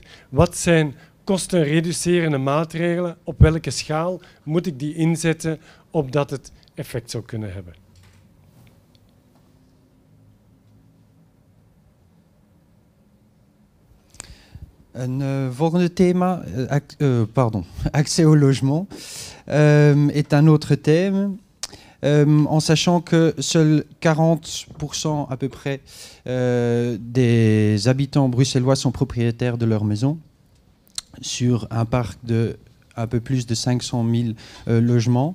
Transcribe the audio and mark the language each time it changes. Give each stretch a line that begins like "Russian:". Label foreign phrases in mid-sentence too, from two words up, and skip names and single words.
Dutch: Wat zijn kostenreducerende maatregelen? Op welke schaal moet ik die inzetten opdat het effect zou kunnen hebben? Un volgende thema,
French: accès au logement, est un autre thème, en sachant que seuls 40% à peu près des habitants bruxellois sont propriétaires de leur maison, sur un parc de un peu plus de 500 000 logements.